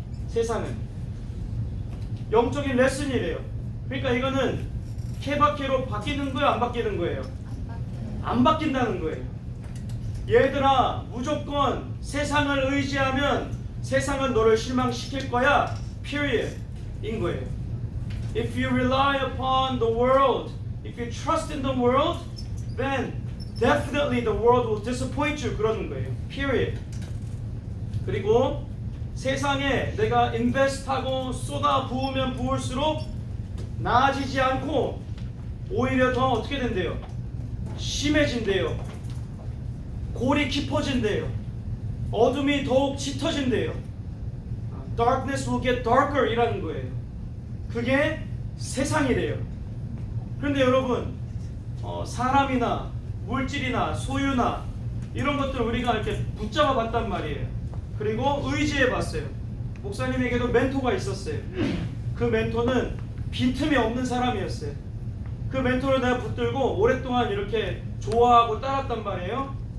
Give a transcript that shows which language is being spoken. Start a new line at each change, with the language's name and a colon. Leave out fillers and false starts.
Korean: 세상은 영적인 레슨이래요. 그러니까 이거는 케바케로 바뀌는 거예요, 안 바뀌는 거예요? 안 바뀐다는 거예요. 얘들아, 무조건 세상을 의지하면 세상은 너를 실망시킬 거야. period 인 거예요.
English: If you rely upon the world, if you trust in the world, then definitely the world will disappoint you.
Korean: 그러는 거예요. period. 그리고 세상에 내가 인베스트하고 쏟아 부으면 부을수록 나아지지 않고 오히려 더 어떻게 된대요? 심해진대요. 골이 깊어진대요. 어둠이 더욱 짙어진대요.
English: Darkness will get darker
Korean: 이라는 거예요. 그게 세상이래요. 그런데 여러분, 사람이나 물질이나 소유나 이런 것들 우리가 이렇게 붙잡아 봤단 말이에요. 그리고 의지해 봤어요. 목사님에게도 멘토가 있었어요. 그 멘토는 빈틈이 없는 사람이었어요. 그 멘토를 내가 붙들고 오랫동안 이렇게 좋아하고 따랐단 말이에요.